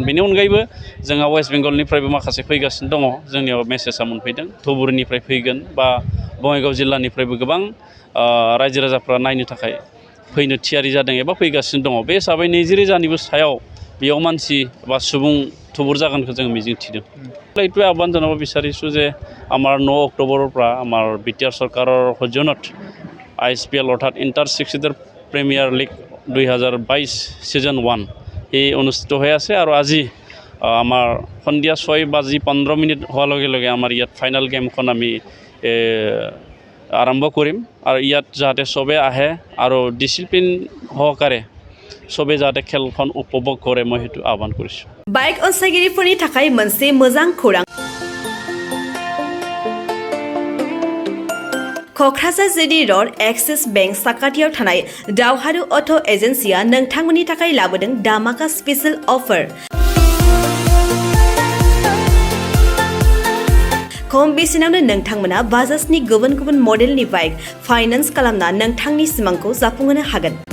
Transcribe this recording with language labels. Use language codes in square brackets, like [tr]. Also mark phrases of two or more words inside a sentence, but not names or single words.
[brx] बेनि अनगायैबो जोंहा वेस्ट बेंगलनिफ्रायबो माखासे फैगासिनो दङ। जोंनियाव मेसेजआ मोनफैदों, धुबुरीनिफ्राय फैगोन बा बङाइगाव जिल्लानिफ्रायबो गोबां रायजो राजाफ्रा नायनो थाखाय फैनो थियारि जादों एबा फैगासिनो दङ। बे हिसाबै 20,000निबो सायाव बेयाव मानसि बा सुबुं थुबुर जागोनखौ जों मिजिंथिदों। [as] এইটোৱে আহ্বান জনাব বিচাৰিছোঁ যে আমাৰ 9 অক্টোবৰৰ পৰা আমাৰ বিটিআৰ চৰকাৰৰ সৌজন্যত ISPL অৰ্থাৎ ইণ্টাৰ ছিক্সিডাৰ প্ৰিমিয়াৰ লীগ 2022 ছিজন 1 এই অনুষ্ঠিত হৈ আছে আৰু আজি আমাৰ সন্ধিয়া 6:15 হোৱাৰ লগে লগে আমাৰ ইয়াত ফাইনেল গেমখন আমি আৰম্ভ কৰিম আৰু ইয়াত যাতে সবে আহে আৰু ডিচিপ্লিন সহকাৰে সবে যাতে খেলখন উপভোগ কৰে, মই সেইটো আহ্বান কৰিছোঁ। [brx] बाइक अनसायगिरिफोरनि थाखाय मोनसे मोजां खौरां। क'क्राझार जिडी रड एक्सिस बेंक साखाथियाव थानाय दावहारु अट' एजेन्सिया नोंथांमोननि थाखाय लाबोदों दामाका [en] special offer. [brx] खम बेसेनावनो नोंथांमोना बाजाजनि गुबुन गुबुन मडेलनि बाइक फाइनान्स खालामना नोंथांनि सिमांखौ जाफुंहोनो हागोन।